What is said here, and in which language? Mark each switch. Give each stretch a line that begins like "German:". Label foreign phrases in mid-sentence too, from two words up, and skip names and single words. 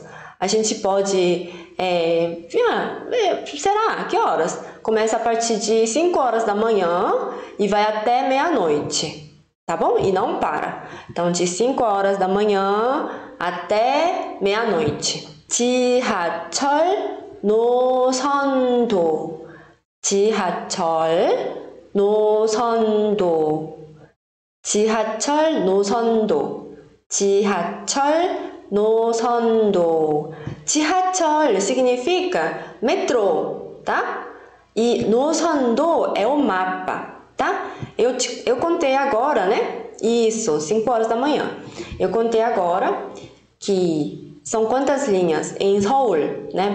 Portuguese: A gente pode... será? Que horas? Começa a partir de 5 horas da manhã e vai até meia-noite, tá bom? E não para. Então, de 5 horas da manhã até meia-noite.
Korean: 지하철 노선도. 지하철 노선도. 지하철 노선도. 지하철 노선도.
Portuguese: 지하철 significa metrô, tá? E 노선도 é o mapa, tá? Eu contei agora, né? Isso, 5 horas da manhã. Eu contei agora que são quantas linhas em Seul, né?